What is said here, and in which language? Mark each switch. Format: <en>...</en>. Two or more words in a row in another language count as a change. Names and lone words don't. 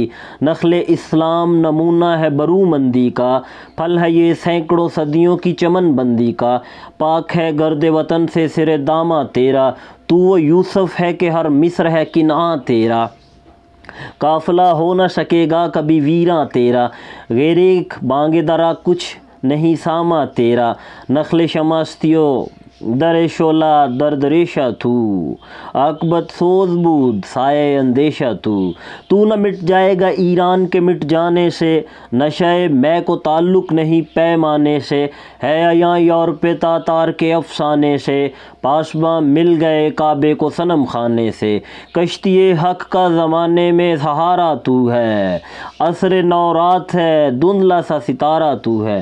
<ur>نخل اسلام نمونہ ہے برومندی کا، پھل ہے یہ سینکڑوں صدیوں کی چمن بندی کا۔ پاک ہے گرد وطن سے سر داماں تیرا، تو وہ یوسف ہے کہ ہر مصر ہے کنعان تیرا۔ قافلہ ہو نہ سکے گا کبھی ویراں تیرا، غیر ایک بانگ درا کچھ نہیں ساماں تیرا۔</ur> <fa>نخل شماستیو در شعلہ درد ریشہ تو، عاقبت سوز بود سایہ اندیشہ تو۔</fa> <ur>تو نہ مٹ جائے گا ایران کے مٹ جانے سے، نشہ میں کو تعلق نہیں پیمانے سے۔ ہے عیاں یورپ تاتار کے افسانے سے، پاسباں مل گئے کعبے کو صنم خانے سے۔ کشتی حق کا زمانے میں سہارا تو ہے، عصر نو رات ہے دھندلا سا ستارہ تو ہے۔</ur>